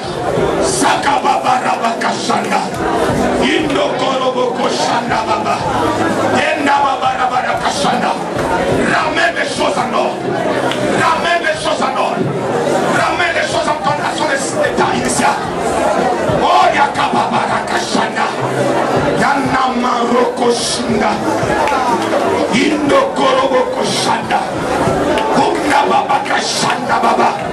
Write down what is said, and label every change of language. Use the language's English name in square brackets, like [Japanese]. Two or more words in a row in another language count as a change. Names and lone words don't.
[French] Sakababa Rabakashanda. Indokorobo Shanda Baba. Yenda Baba Rabakashanda. Ramène les choses en ordre. Ramène les choses en ordre. Ramène les choses en son état initial. Oh Yakababa Rakashanda. Yanama Rokoshinda. Indokorobo Shanda. Baba Kashanda Baba.